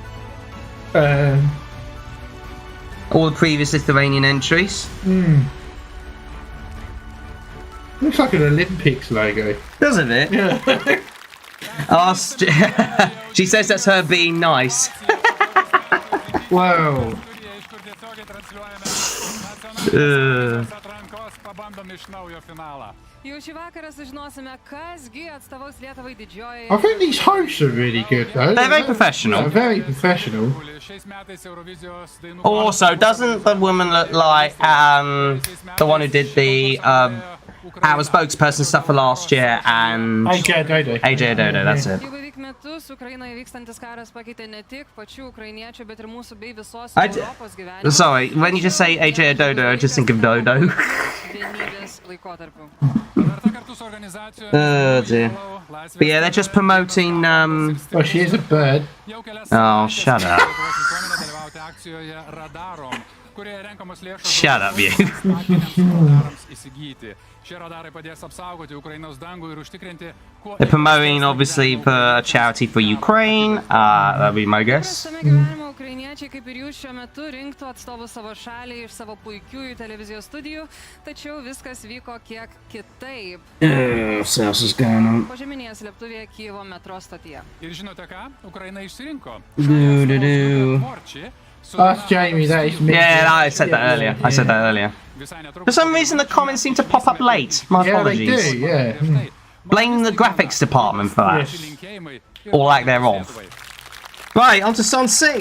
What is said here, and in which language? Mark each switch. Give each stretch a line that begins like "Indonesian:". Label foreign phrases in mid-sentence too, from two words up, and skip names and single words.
English: All the previous Lithuanian entries. Looks like an Olympics logo. Doesn't it? Yeah. She says that's her being nice. Wow.
Lithuanian: Atrankos pabandom iš naujo finalą. Jau šį vakarą sužinosime, kasgi atstovaus Lietuvai didžiojoje.
English: I think these hosts are really good, though. They're very professional. They're very professional.
Lithuanian: Šiais metais Eurovizijos dainų
English: Also, doesn't the woman look like the one who did the our spokesperson stuff for last year and AJ Dodo. AJ Dodo, that's it.
Lithuanian: Jau beveik metus Ukrainoje vykstantis karas pakeitė ne tik pačių ukrainiečių, bet ir mūsų bei visos Europos gyvenimą.
English: Sorry, when you just say AJ Dodo, I just think of Dodo.
Lithuanian: Vienybės laikotarpiu.
English: Oh dear. But yeah, they're just promoting. Oh, she is a bird. Oh, shut up. Shut up, you. They're promoting, obviously, for a charity for Ukraine. That'd be my guess.
Lithuanian: Ukrainiečiai, kaip ir jūs, šiuo metu rinktų atstovų savo šaliai iš savo puikiųjų televizijos studijų, tačiau viskas vyko kiek kitaip.
English: What else is going on?
Lithuanian: Požeminėje slėptuvėje Kijevo metro stotyje. Ir žinote ką? Ukraina išsirinko.
English: That's Jamie, that is me. Yeah, I said that earlier. For some reason, the comments seem to pop up late. My apologies. Yeah, they do, yeah. Blame the graphics department for that. Or lack thereof. Right, on to song 6.